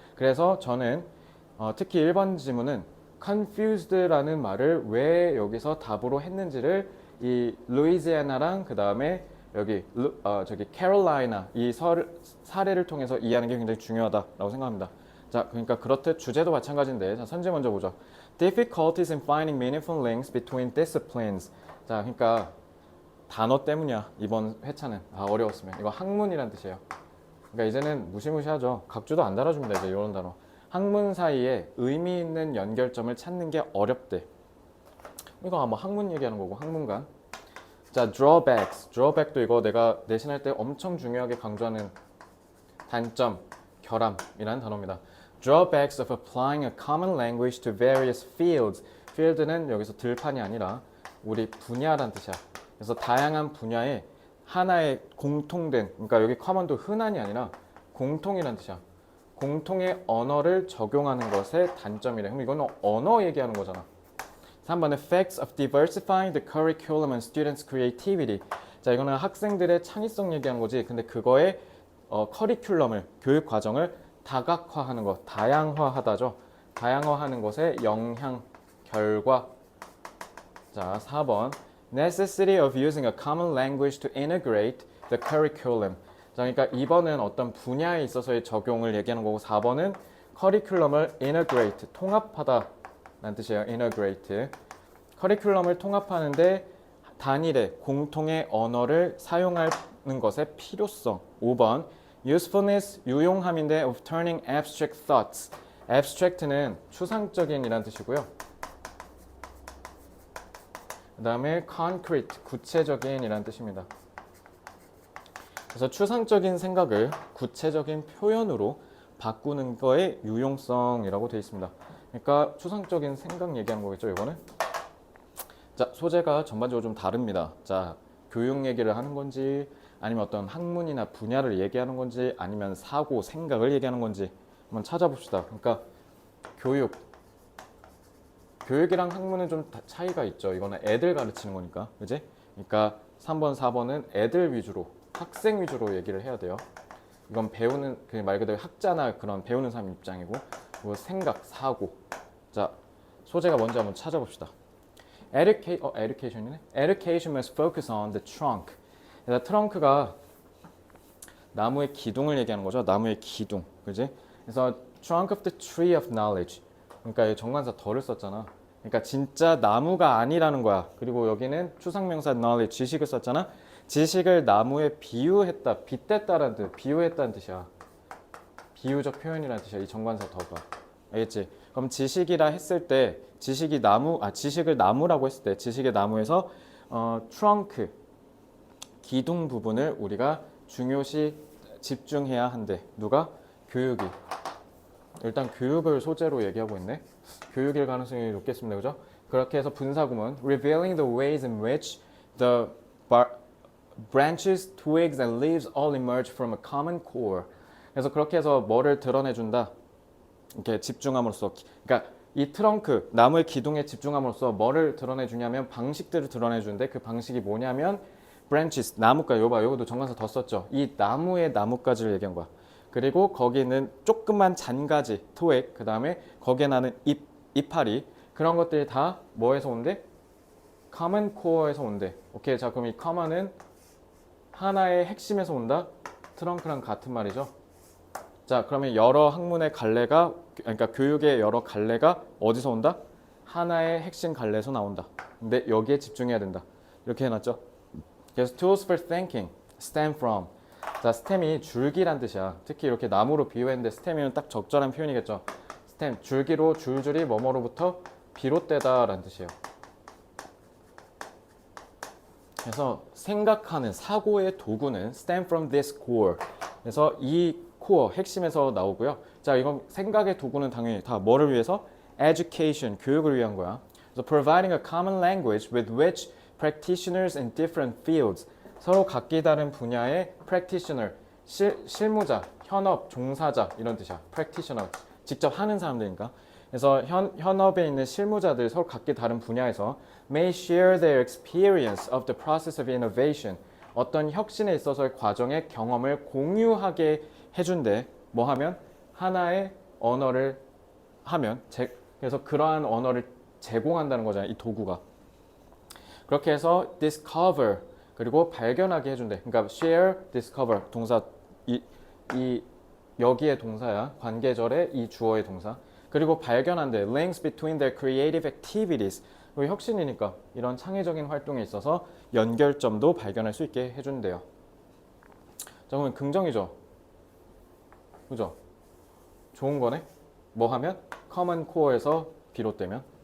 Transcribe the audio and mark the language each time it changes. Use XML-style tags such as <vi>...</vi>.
<ko>그래서 저는 특히 1번 지문은 confused라는 말을 왜 여기서 답으로 했는지를 이 루이지애나랑 그 다음에 저기 캐롤라이나 이 사례를 통해서 이해하는 게 굉장히 중요하다라고 생각합니다. 자, 그러니까 그렇듯 주제도 마찬가지인데 자, 선지 먼저 보죠.</ko> <en>Difficulties in finding meaningful links between disciplines.</en> <ko>자, 그러니까 단어 때문이야. 이번 회차는. 어려웠으면. 이거 학문이란 뜻이에요. 그러니까 이제는 무시무시하죠. 각주도 안 달아줍니다. 이제 이런 단어. 학문 사이에 의미 있는 연결점을 찾는 게 어렵대. 이거 아마 학문 얘기하는 거고 학문관. 자, drawback도 이거 내가 내신할 때 엄청 중요하게 강조하는 단점, 결함이라는 단어입니다.</ko> <en>Drawbacks of applying a common language to various fields.</en> <ko>field는 여기서 들판이 아니라 우리 분야란 뜻이야. 그래서 다양한 분야에 하나의 공통된, 그러니까 여기 common도 흔한이 아니라 공통이란 뜻이야. 공통의 언어를 적용하는 것의 단점이래. 그럼 이거는 언어 얘기하는 거잖아.</ko> <en>3번 Effects of diversifying the curriculum and students' creativity.</en> <ko>자, 이거는 학생들의 창의성 얘기하는 거지. 근데 그거의 커리큘럼을, 교육 과정을 다각화하는 것, 다양화하다죠. 다양화하는 것의 영향, 결과.</ko> <en>자, 4번 Necessity of using a common language to integrate the curriculum.</en> <ko>자, 그러니까 2번은 어떤 분야에 있어서의 적용을 얘기하는 거고 4번은 커리큘럼을 integrate, 통합하다 라는 뜻이에요. integrate. 커리큘럼을 통합하는데 단일의 공통의 언어를 사용하는 것의 필요성.</ko> <en>5번 usefulness,</en> <ko>유용함인데</ko> <en>of turning abstract thoughts.</en> <ko>abstract는 추상적인 이란 뜻이고요. 그 다음에 concrete, 구체적인 이란 뜻입니다. 그래서 추상적인 생각을 구체적인 표현으로 바꾸는 거의 유용성이라고 되어 있습니다. 그러니까 추상적인 생각 얘기하는 거겠죠, 이거는? 자, 소재가 전반적으로 좀 다릅니다. 자, 교육 얘기를 하는 건지 아니면 어떤 학문이나 분야를 얘기하는 건지 아니면 사고, 생각을 얘기하는 건지 한번 찾아봅시다. 그러니까 교육이랑 학문은 좀 차이가 있죠. 이거는 애들 가르치는 거니까, 그지? 그러니까 3번, 4번은 애들 위주로, 학생 위주로 얘기를 해야 돼요. 이건 배우는 그 말 그대로 학자나 그런 배우는 사람 입장이고, 그리고 생각, 사고. 자, 소재가 뭔지 한번 찾아봅시다. education이네.</ko> <en>Education must focus on the trunk.</en> <ko>그래서 트렁크가 나무의 기둥을 얘기하는 거죠. 나무의 기둥, 그지? 그래서</ko> <en>trunk of the tree of knowledge.</en> <ko>그러니까 정관사 덜을 썼잖아. 그러니까 진짜 나무가 아니라는 거야. 그리고 여기는 추상명사 knowledge, 지식을 썼잖아. 지식을 나무에 비유했다, 빗댔다라는 뜻, 비유했다는 뜻이야. 비유적 표현이라는 뜻이야. 이 정관사 더가. 알겠지? 그럼 지식이라 했을 때 지식을 나무라고 했을 때 지식의 나무에서 트렁크, 기둥 부분을 우리가 중요시 집중해야 한대. 누가? 교육이. 일단 교육을 소재로 얘기하고 있네. 교육일 가능성이 높겠습니다. 그죠? 그렇게 해서 분사구문</ko> <en>revealing the ways in which the branches, twigs and leaves all emerge from a common core.</en> <ko>그래서 그렇게 해서 뭐를 드러내준다. 이렇게 집중함으로써, 그러니까 이 트렁크, 나무의 기둥에 집중함으로써 뭐를 드러내주냐면 방식들을 드러내주는데 그 방식이 뭐냐면 branches, 나뭇가지. 요거도 정관사 더 썼죠. 이 나무의 나뭇가지를 얘기한 거야. 그리고 거기 있는 조그만 잔가지, twig, 그 다음에 거기에 나는 이파리, 그런 것들이 다 뭐에서 온대? common core에서 온대. 오케이, 자 그럼 이 common은 하나의 핵심에서 온다. 트렁크랑 같은 말이죠. 자, 그러면 여러 학문의 갈래가, 그러니까 교육의 여러 갈래가 어디서 온다? 하나의 핵심 갈래에서 나온다. 근데 여기에 집중해야 된다. 이렇게 해놨죠. 그래서</ko> <en>tools for thinking stem from.</en> <ko>자, stem이 줄기란 뜻이야. 특히 이렇게 나무로 비유했는데 stem이면 딱 적절한 표현이겠죠. stem, 줄기로 줄줄이 뭐뭐로부터 비롯되다라는 뜻이에요. 그래서 생각하는 사고의 도구는</ko> <en>stem from this core.</en> <ko>그래서 이 코어, 핵심에서 나오고요. 자, 이건 생각의 도구는 당연히 다 뭐를 위해서? Education, 교육을 위한 거야.</ko> <en>그래서 providing a common language with which practitioners in different fields,</en> <ko>서로 각기 다른 분야의 practitioner, 실무자, 현업, 종사자 이런 뜻이야. practitioner, 직접 하는 사람들이니까. 그래서 현업에 있는 실무자들 서로 각기 다른 분야에서</ko> <en>may share their experience of the process of innovation,</en> <ko>어떤 혁신에 있어서의 과정의 경험을 공유하게 해준대. 뭐 하면? 하나의 언어를 하면, 그래서 그러한 언어를 제공한다는 거잖아요. 이 도구가. 그렇게 해서 discover, 그리고 발견하게 해준대. 그러니까 share, discover, 동사, 여기에 동사야. 관계절에 이 주어의 동사. 그리고 발견한대.</ko> <en>links between their creative activities.</en> <ko>그리고 혁신이니까 이런 창의적인 활동에 있어서 연결점도 발견할 수 있게 해준대요. 자, 그러면 긍정이죠. 그죠? 좋은 거네? 뭐 하면? common core에서 비롯되면.</ko>